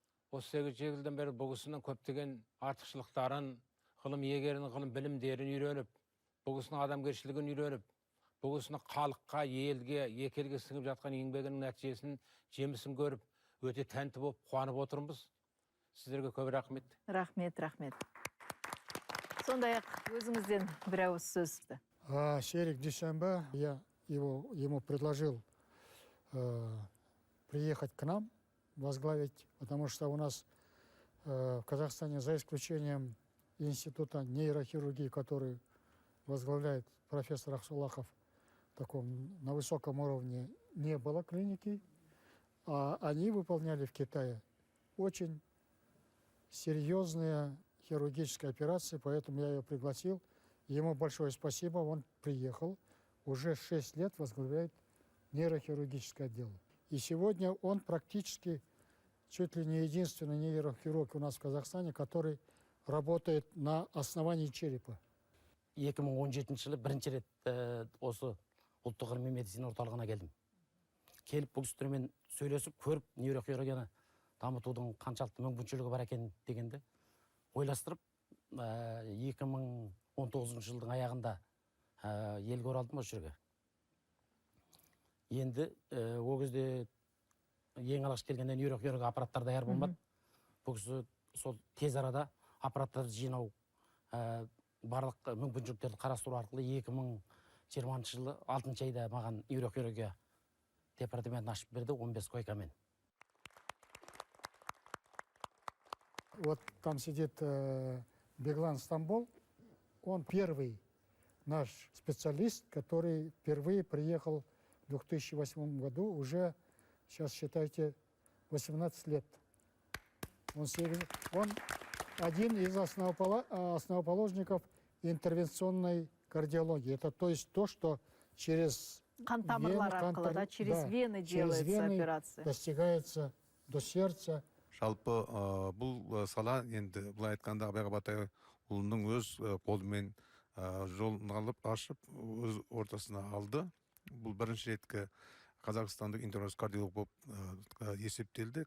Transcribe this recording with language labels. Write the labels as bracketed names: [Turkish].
[Kazakh] Осы 8 жылдан бері бұл кісінің көптеген артықшылықтарын, ғылым иегерінің ғылым білімдерін үйреніп, бұл кісінің адамгершілігін үйреніп, бұл кісінің халыққа, елге, екі елге сіңіп жатқан еңбегінің нәтижесін, жемісін көріп, өте тәнті болып, қуанып отырмыз. Сіздерге көп рахмет. Рахмет, рахмет. Сондай-ақ өзіңізден бір ауыз сөз. [Russian] Серик Дүйсенбі, я ему предложил приехать к нам, возглавить, потому что у нас в Казахстане, за исключением института нейрохирургии, который возглавляет профессор Ахсулахов, на высоком уровне не было клиники, а они выполняли в Китае очень серьезные хирургические операции, поэтому я ее пригласил. Ему большое спасибо, он приехал, уже 6 лет возглавляет нейрохирургическое отдел. И сегодня он практически чуть ли не единственный нейрохирург у нас в Казахстане, который работает на основании черепа. [Kazakh] 2017 жылы бірінші рет осы ұлттық ғылыми медицина орталығына келдім. Келіп бұл кісілермен сөйлесіп, көріп, нейрохирургияны дамытудың қаншалықты мүмкіншілігі бар екен дегенді ойластырып, 2019 жылдың аяғында елге оралдым осы жерге. Енді ол кезде ең алғаш келгенде нейрохирург аппараттар даяр болмады. Бұл кісі сол тез арада аппараттарды жинау, барлық мүмкіншіліктерді қарастыру арқылы 2020 жылы 6 айда маған нейрохирургия департаментін ашып берді 15 койкамен. [Russian] Вот там сидит Беглан Стамбул. Он первый наш специалист, который впервые приехал в 2008 году, уже, сейчас считайте, 18 лет. Он один из основоположников интервенционной кардиологии. Это то есть то, что через через вены делается операция. достигается до сердца, [Kazakh] Жалпы бұл сала енді былай айтқанда Абай Қабатайұлының өз қолымен жолын алып ашып өз ортасына алды. Бұл бірінші реткі Қазақстандық интернет кардиолог болып есептелді.